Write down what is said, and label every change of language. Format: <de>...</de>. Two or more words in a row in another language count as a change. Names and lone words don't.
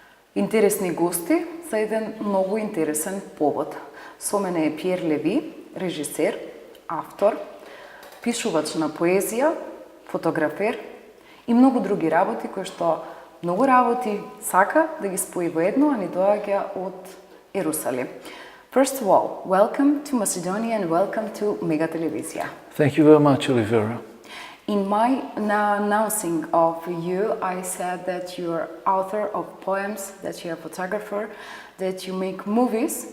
<mk>интересни гости за еден многу интересен повод. Со мене е Пјер Лави, режисер, автор, пишувач на поезија, фотографер и многу други работи кои што многу работи сака да ги спои во едно, а ни доаѓа од Ерусалим.</mk> <en>First of all, welcome to Macedonia and welcome to Mega Televizija. Thank you very much, Olivera. In my announcing of you, I said that you are author of poems, that you are a photographer, that you make movies.</en>